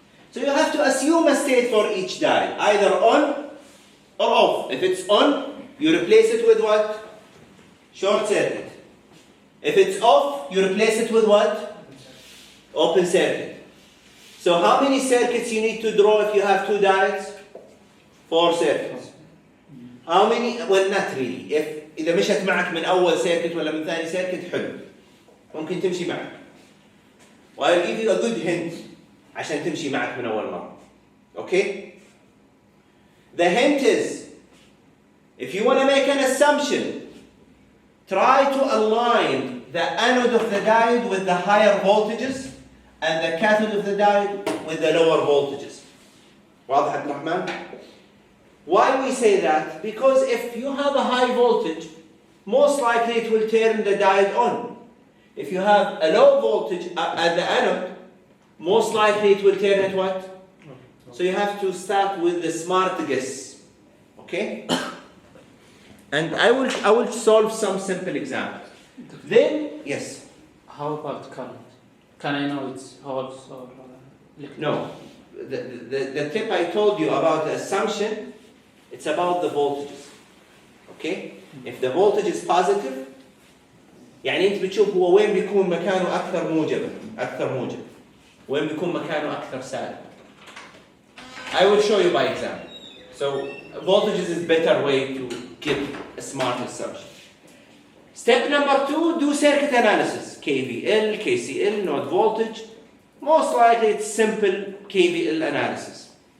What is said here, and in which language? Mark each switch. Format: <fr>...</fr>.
<en>So you have to assume a state for each diode, either on or off. If it's on, you replace it with what? Short circuit. If it's off, you replace it with what? Open circuit. So how many circuits you need to draw if you have 2 diodes? 4 circuits. How many? Well, not really.</en> <ar>إذا مشت معك من أول circuit ولا من ثاني circuit حلو. ممكن تمشي معك.</ar> <en>I'll give you a good hint</en> <ar>عشان تمشي معك من أول مرة.</ar> <en>Okay? The hint is, if you want to make an assumption, try to align the anode of the diode with the higher voltages and the cathode of the diode with the lower voltages.</en> <ar>واضح</ar> <en>عبد الرحمن? Why we say that? Because if you have a high voltage, most likely it will turn the diode on. If you have a low voltage at the anode, most likely it will turn it what? So you have to start with the smart guess. Okay? And I will solve some simple examples. Then, yes? How about current? Can I know it's holds or liquid? No. The tip I told you about the assumption, it's about the voltages. Okay? If the voltage is positive,</en> <ar>يعني أنت بتشوف هو وين بيكون مكانه أكثر موجب. وين بيكون مكانه أكثر سالب.</ar> <en>I will show you by example. So, voltages is better way to get a smart assumption. Step number 2, do circuit analysis. KVL, KCL, node voltage. Most likely it's simple KVL analysis.</en>